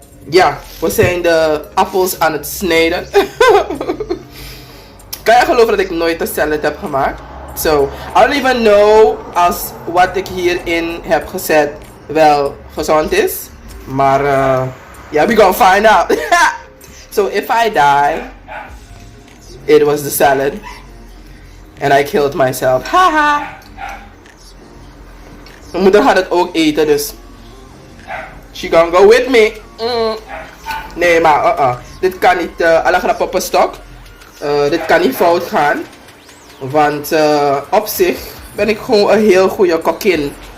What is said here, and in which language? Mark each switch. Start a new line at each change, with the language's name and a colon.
Dutch: Ja, we zijn de appels aan het snijden. Kan je geloven dat ik nooit een salad heb gemaakt?
English: So, I don't even know
Dutch: als wat ik hierin heb gezet wel gezond is. Maar,
English: yeah, we gonna find out. So, if I die, it was the salad. And I killed myself. Haha.
Dutch: Mijn moeder gaat het ook eten, dus...
English: She gonna go with me.
Dutch: Nee, maar dit kan niet, alle grap op een stok. Dit kan niet fout gaan. Want op zich ben ik gewoon een heel goede kokkin.